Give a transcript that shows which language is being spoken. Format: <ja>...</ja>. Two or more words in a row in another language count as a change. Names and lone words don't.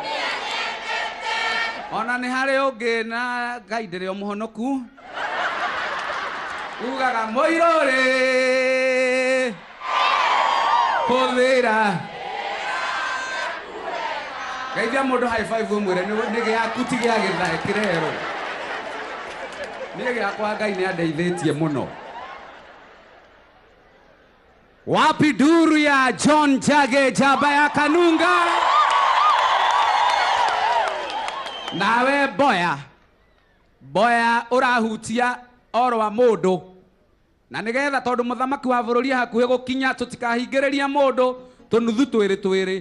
<ki>Ona nĩ harĩ ũngĩ na Ngai ndĩrĩ o mũhonoku ugaga mũirũ rĩ hũthĩra. Geithia mũndũ</ki> <en>high five</en> <ki>ũmwĩre nĩ gĩaku ti gĩa gĩthae kĩrero. Niĩ gĩakwa Ngai nĩ andeithĩtie mũno. Wapi duru ya John Jage Jaba ya Kanunga? Nawe boya ũrahutia oro wa mũndũ. Na nĩgetha tondũ mũthamaki wa bũrũri hakuhĩ gũkinya tũtikahingĩrĩria mũndũ tũnuthu twĩrĩ.</ki>